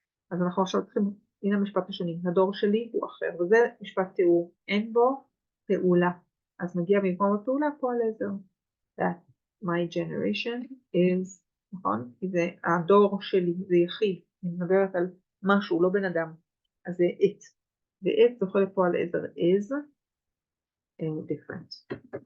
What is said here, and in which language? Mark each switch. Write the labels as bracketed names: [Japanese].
[Hebrew] אז אנחנו עכשיו צריכים, הנה המשפט השני, הדור שלי הוא אחר, וזה משפט תיאור, אין בו פעולה. אז מגיע במקום הפעולה פועל עזר. [English] That my generation is, [Hebrew] נכון? כי זה הדור שלי, זה יחיד, אני מדברת על משהו, לא בן אדם. אז זה it. ו-it זוכה לפועל עזר [English] is different.